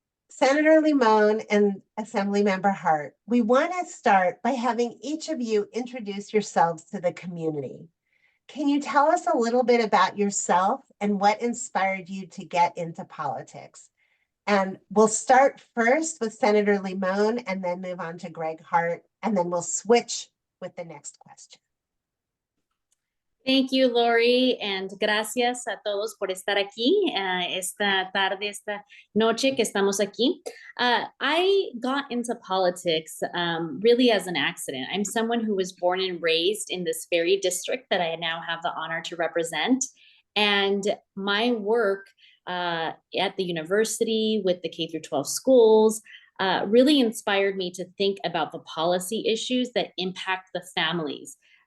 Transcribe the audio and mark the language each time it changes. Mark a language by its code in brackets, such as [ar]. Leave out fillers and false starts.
[en] Senator Limón and Assemblymember Hart, we want to start by having each of you introduce yourselves to the community. Can you tell us a little bit about yourself and what inspired you to get into politics? And we'll start first with Senator Limón and then move on to Gregg Hart, and then we'll switch with the next question. [es] Thank you, Lori, and gracias a todos por estar aquí esta tarde, esta noche que estamos aquí. [en] I got into politics really as an accident. I'm someone who was born and raised in this very district that I now have the honor to represent. And my work at the university with the K through 12 schools really inspired me to think about the policy issues that impact the families.